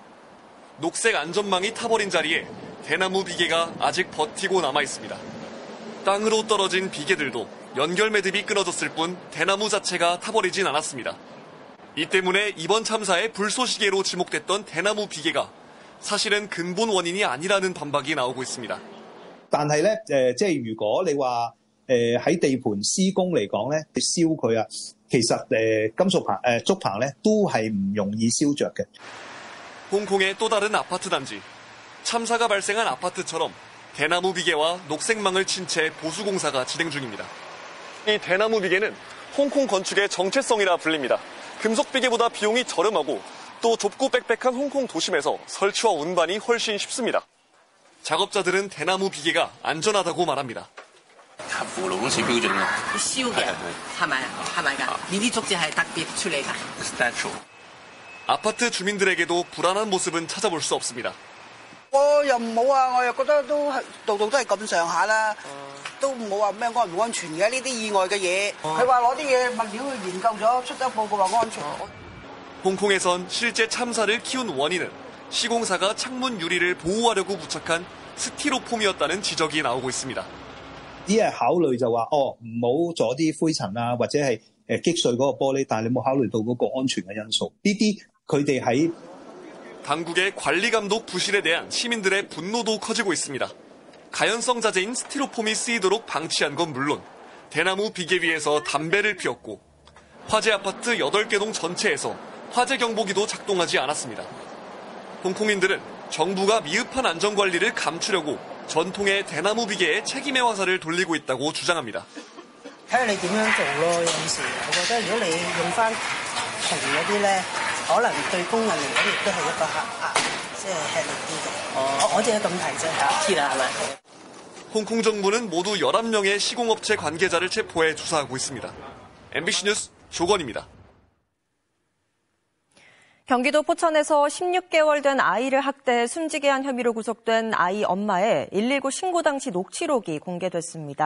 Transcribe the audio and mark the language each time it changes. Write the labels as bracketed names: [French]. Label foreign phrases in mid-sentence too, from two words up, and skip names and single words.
[Korean] 녹색 안전망이 타버린 자리에 대나무 비계가 아직 버티고 남아있습니다. 땅으로 떨어진 비계들도 연결 매듭이 끊어졌을 뿐 대나무 자체가 타버리진 않았습니다. 이 때문에 이번 참사의 불쏘시개로 지목됐던 대나무 비계가 사실은 근본 원인이 아니라는 반박이 나오고 있습니다. [Cantonese] 但係咧，即係如果你話喺地盤施工嚟講咧，燒佢啊，其實金屬棚竹棚咧都係唔容易燒着嘅。 [Korean] 홍콩의 또 다른 아파트 단지. 참사가 발생한 아파트처럼 대나무 비계와 녹색망을 친 채 보수 공사가 진행 중입니다. 이 대나무 비계는 홍콩 건축의 정체성이라 불립니다. 금속 비계보다 비용이 저렴하고 또 좁고 빽빽한 홍콩 도심에서 설치와 운반이 훨씬 쉽습니다. 작업자들은 대나무 비계가 안전하다고 말합니다. [Cantonese] 合乎勞工處標準咯。燒嘅係咪㗎？呢啲竹子係特別處理㗎。Special。 [Korean] 아파트 주민들에게도 불안한 모습은 찾아볼 수 없습니다. [Cantonese] 我又冇啊，我又覺得都係度度都係咁上下啦，都冇話咩安唔安全嘅呢啲意外嘅嘢。佢話攞啲嘢物料去研究咗，出咗報告話安全。 [Korean] 홍콩에선 실제 참사를 키운 원인은 시공사가 창문 유리를 보호하려고 부착한 스티로폼이었다는 지적이 나오고 있습니다. [Cantonese] 只係考慮就話唔好阻啲灰塵啊，或者係擊碎嗰個玻璃，但係你冇考慮到嗰個安全嘅因素。呢啲佢哋喺 [Korean] 당국의 관리 감독 부실에 대한 시민들의 분노도 커지고 있습니다. 가연성 자재인 스티로폼이 쓰이도록 방치한 건 물론 대나무 비계 위에서 담배를 피웠고 화재 아파트 8개 동 전체에서 화재 경보기도 작동하지 않았습니다. 홍콩인들은 정부가 미흡한 안전관리를 감추려고 전통의 대나무 비계에 책임의 화살을 돌리고 있다고 주장합니다. [Cantonese] 睇下你點樣做咯，有陣時我覺得如果你用翻銅嗰啲咧，可能對工人嚟講亦都係一個即係吃力啲嘅。我只係咁提啫，知啦係咪？ [Korean] 홍콩 정부는 모두 11명의 시공업체 관계자를 체포해 조사하고 있습니다. MBC 뉴스 조건입니다. 경기도 포천에서 16개월 된 아이를 학대해 숨지게 한 혐의로 구속된 아이 엄마의 119 신고 당시 녹취록이 공개됐습니다.